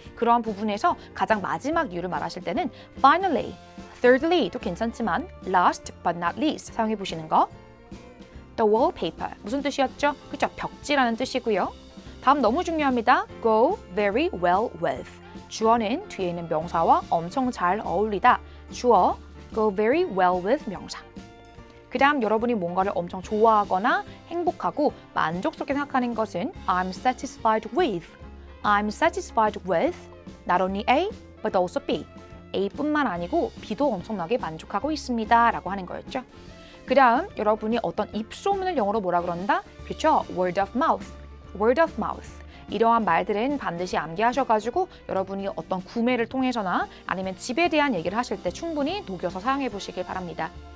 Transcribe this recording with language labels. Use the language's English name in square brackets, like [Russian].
[Korean] 그러한 부분에서 가장 마지막 이유를 말하실 때는 finally, thirdly도 괜찮지만 [English] last but not least [Korean] 사용해 보시는 거. [English] The wallpaper [Korean] 무슨 뜻이었죠? 그죠? 벽지라는 뜻이고요. 다음 너무 중요합니다. [English] Go very well with. [Korean] 주어는 뒤에 있는 명사와 엄청 잘 어울리다. 주어 [English] go very well with [Korean] 명사. 그 다음 여러분이 뭔가를 엄청 좋아하거나 행복하고 만족스럽게 생각하는 것은 [English] I'm satisfied with. I'm satisfied with not only A but also B. [Korean] A뿐만 아니고 B도 엄청나게 만족하고 있습니다 라고 하는 거였죠. 그 다음 여러분이 어떤 입소문을 영어로 뭐라 그런다? 그렇죠? [English] word of mouth. word of mouth. [Korean] 이러한 말들은 반드시 암기하셔가지고 여러분이 어떤 구매를 통해서나 아니면 집에 대한 얘기를 하실 때 충분히 녹여서 사용해 보시길 바랍니다.